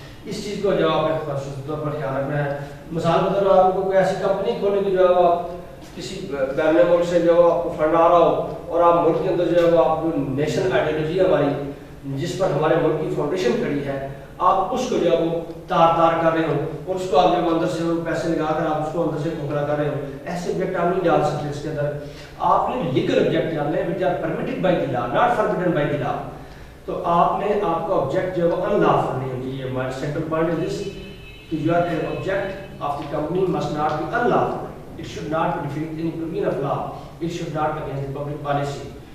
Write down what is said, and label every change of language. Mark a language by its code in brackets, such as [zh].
[ur] اس چیز کو جو آپ نے خصوصی طور پر خیال رکھنا ہے. مثال کے طور پر آپ کو کوئی ایسی کمپنی کھولنے کی جو ہے آپ کسی بین ملک سے جو آپ کو فنڈ آ رہا ہو, اور آپ ملک کے اندر جو ہے وہ آپ کو نیشنل آئیڈیالوجی ہماری جس پر ہمارے ملک کی فاؤنڈیشن کھڑی ہے, آپ اس کو جو ہے وہ تار کر رہے ہو, اور اس کو آپ جب اندر سے پیسے لگا کر آپ اس کو اندر سے کھوکھلا کر رہے ہو, ایسے آبجیکٹ آپ نہیں ڈال سکتے اس کے اندر. آپ نے لیگل آبجیکٹ ڈالنے ہیں [en] which are permitted by the law, not forbidden by the law. [ur] تو آپ نے آپ کا آبجیکٹ جو ہے وہ ان لافل نہیں ہونا چاہیے. ہمارا سیکنڈ پوائنٹ [en] Is this کہ your object of the company must not be unlawful. It should not be defeat any provision of law. It should not be against the public policy.